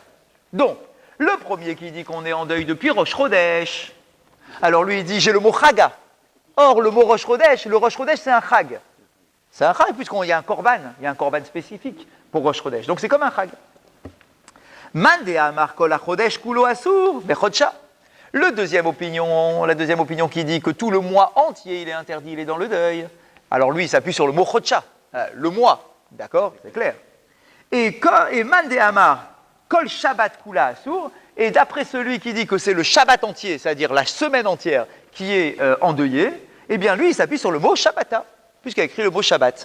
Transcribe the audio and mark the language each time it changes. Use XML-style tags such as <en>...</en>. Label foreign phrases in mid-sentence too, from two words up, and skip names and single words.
<fr>Donc, le premier qui dit qu'on est en deuil depuis Rosh Chodesh, alors lui il dit j'ai le mot Chaga. Or le mot Rosh Chodesh, le Rosh Chodesh c'est un Chag. C'est un Chag puisqu'il y a un korban spécifique pour Rosh Chodesh. Donc c'est comme un Chag.</fr> <arc>מאן דאמר כל החודש כולו אסור בחודשא.</arc> <fr>La deuxième opinion qui dit que tout le mois entier il est interdit, il est dans le deuil. Alors lui il s'appuie sur le mot Chodsha. Le mois, d'accord, c'est clair.</fr> <arc>Et מאן דאמר, כל שבתא כולה אסור,</arc> <fr>et d'après celui qui dit que c'est le Shabbat entier, c'est-à-dire la semaine entière qui est endeuillée, eh bien lui il s'appuie sur le mot Shabbata, puisqu'il a écrit le mot Shabbat.</fr>